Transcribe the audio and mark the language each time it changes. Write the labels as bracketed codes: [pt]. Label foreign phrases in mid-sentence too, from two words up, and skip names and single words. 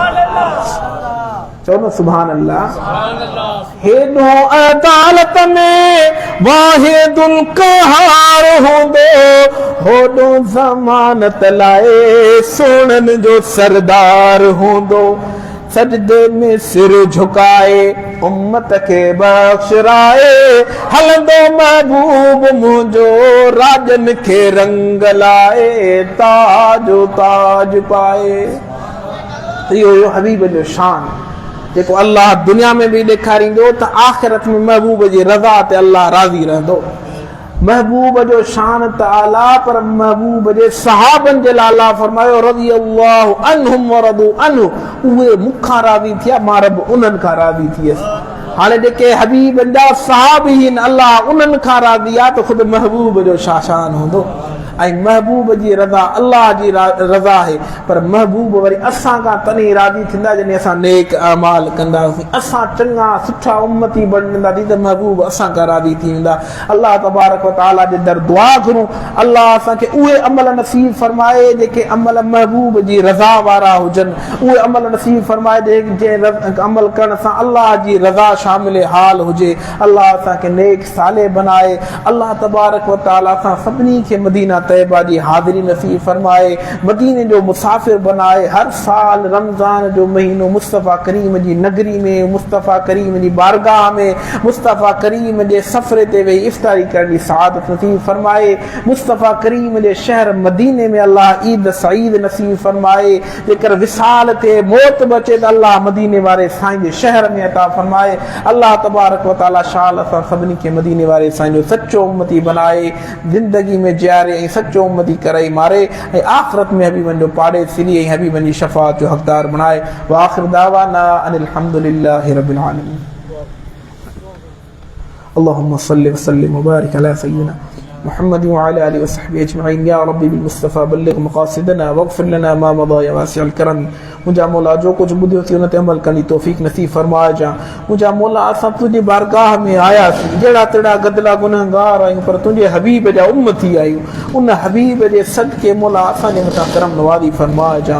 [sd] चओ न [ar] سبحان الله [sd] हेॾो अदालत में [ar] الواحد القهار [sd] हूंदो होॾो ज़मानत लाए सोननि जो सरदार हूंदो सजदे में सिर झुकाए उम्मत खे बख़्शराए हलंदो महबूब मुंहिंजो राजनि खे रंग लाए ताजो ताज पाए इहो हबीब जो शान जेको अल्लाह दुनिया में बि ॾेखारींदो त आख़िरत में महबूब जी रज़ा ते अल्लाह राज़ी रहंदो महबूब जो शान त आला पर महबूब जे सहाबनि जे लाइ अल्लाह फरमायो [ar] رضي الله عنهم ورضوا عنه [sd] उहे मूंखां राज़ी थिया मां रब उन्हनि खां राज़ी थियसि हाणे जेके हबीबनि जा सहाबी आहिनि अल्लाह उन्हनि खां राज़ी आहे त ख़ुदि महबूब जो छा शान हूंदो ऐं महबूब जी रज़ा अल्लाह जी रज़ा आहे पर महबूब वरी असां खां तॾहिं राज़ी थींदा जॾहिं असां नेक अमाल कंदासीं असां चङा सुठा उम्मती बणंदासीं त महबूब असां खां राज़ी थी वेंदा अल्लाह [ar] تبارك و تعالى [sd] जे दर दुआ घुरूं अल्लाह असांखे उहे अमल नसीब फरमाए जेके अमल महबूब जी रज़ा वारा हुजनि उहे अमल नसीब फरमाए जंहिं अमल करण सां अल्लाह जी रज़ा शामिल हाल हुजे अल्लाह असांखे नेक साले बनाए अल्लाह [ar] تبارك و تعالى [sd] असां सभिनी खे मदीना तैयबा जी हाज़िरी नसीब फरमाए मदीने जो मुसाफ़िर बनाए हर साल रमज़ान जो महीनो मुस्तफ़ा करीम जी नगरी में मुस्तफ़ा करीम जी बारगाह में मुस्तफ़ा करीम जे सफ़रे ते वेही इफ़्तारी करण जी सआदत नसीब फरमाए मुस्तफ़ा करीम जे शहर मदीने में अल्लाह ईद सईद नसीब फरमाए जेकर विसाल ते मौत बचे त अल्लाह मदीने वारे साईं जे शहर में अता फरमाए अल्लाह [ar] تبارك و تعالى [sd] शाल असां सभिनी खे मदीने वारे साईं जो सच्चो उम्मती बनाए ज़िंदगी में जियारे सच्चो उम्मती करे मारे ऐं आख़िरत में हबीबनि जो पाड़े सिरी ऐं हबीबनि जी शफ़ाअत जो हक़दार बणाए [ar] وآخر دعوانا أن الحمد لله رب العالمين اللهم صل و سلم و بارك على سيدنا محمد و على آله و صحبه أجمعين يا ربي بالمصطفى بلغ مقاصدنا واغفر لنا ما مضى يا واسع الكرم [sd] मुंहिंजा मौला जो कुझु ॿुधियोसीं उन ते अमल करण जी तौफ़ीक़ नसीब फरमाइजां। मुंहिंजा मौला असां तुंहिंजी बारगाह में आयासीं, जहिड़ा तहिड़ा गदिला गुनहगार आहियूं, पर तुंहिंजे हबीब जा उम्मती आहियूं। उन हबीब जे सदके मौला असांजे मथां करम नवाज़ी फरमाइजां।